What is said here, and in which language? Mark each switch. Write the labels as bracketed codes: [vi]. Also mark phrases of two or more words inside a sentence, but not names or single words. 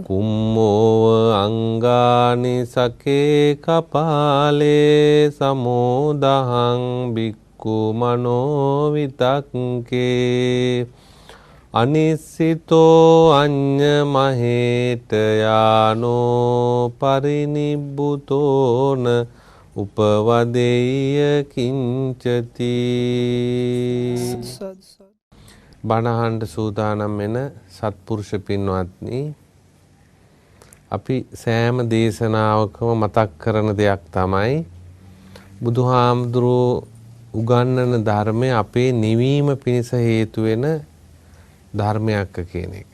[pi] කුම්මෝව අංගානි සකේ කපාලේ සමෝදහං බික්කු මනෝ විතක්කේ අනිස්සිතෝ අඤ්ඤ මහේත යානෝ පරිනිබ්බුතෝන උපවදෙය්‍ය කිංචති. [si] බණහන්ට සූදානම් වෙන සත්පුරුෂ පින්වත්නි, අපි සෑම දේශනාවකම මතක් කරන දෙයක් තමයි බුදුහාමුදුරුවෝ උගන්වන ධර්මය අපේ නිවීම පිණිස හේතු වෙන ධර්මයක් කියන එක.